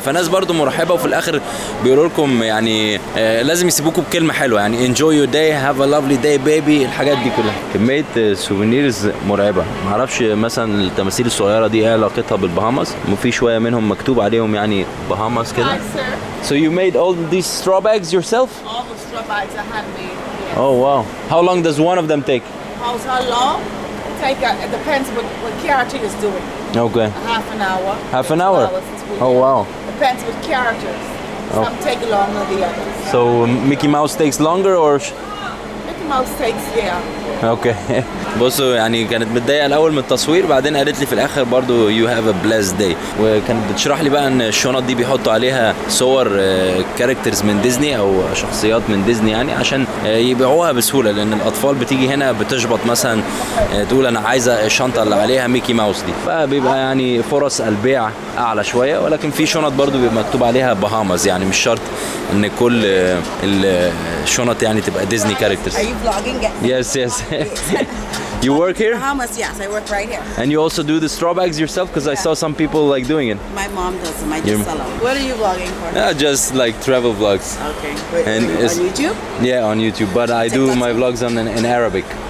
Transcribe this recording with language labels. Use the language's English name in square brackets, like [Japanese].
[Arabic] فناس برضو مرحبة، وفي الاخر بيقولوا لكم يعني لازم يسيبوكم بكلمة حلوة يعني [English] enjoy your day have a lovely day baby. [Arabic] الحاجات دي كلها كمية سوفينيرز مرعبة. معرفش مثلا التماثيل الصغيرة دي ايه علاقتها بالبهاماس، وفي شوية منهم مكتوب عليهم يعني بهاماس كده. [English] So you made all these straw bags yourself? All the straw bags are handmade. Yeah. Oh wow. How long does one of them take? How long? It depends what character is doing. Okay. Half an hour. Half an hour? Oh wow. Depends what characters. Some take longer than the others. So Mickey Mouse takes longer or? Mickey Mouse takes, yeah. [Arabic] اوكي. بصوا يعني كانت متضايقه الاول من التصوير، بعدين قالت لي في الاخر برضو [English] you have a blessed day، [Arabic] وكانت بتشرح لي بقى ان الشنط دي بيحطوا عليها صور كاركترز من ديزني او شخصيات من ديزني يعني عشان يبيعوها بسهوله، لان الاطفال بتيجي هنا بتشبط مثلا تقول انا عايزه الشنطه اللي عليها ميكي ماوس دي، فبيبقى يعني فرص البيع اعلى شويه. ولكن في شنط برضو بيبقى مكتوب عليها بهاماز، يعني مش شرط ان كل الشنط يعني تبقى ديزني كاركترز. [English] Are you vlogging? Yes. You work here? Bahamas, yes, I work right here. And you also do the straw bags yourself? Because I saw some people like doing it. My mom does them. I just sell them. What are you vlogging for? Just like travel vlogs. Okay. And on YouTube? Yeah, on YouTube. But I do my vlogs in Arabic.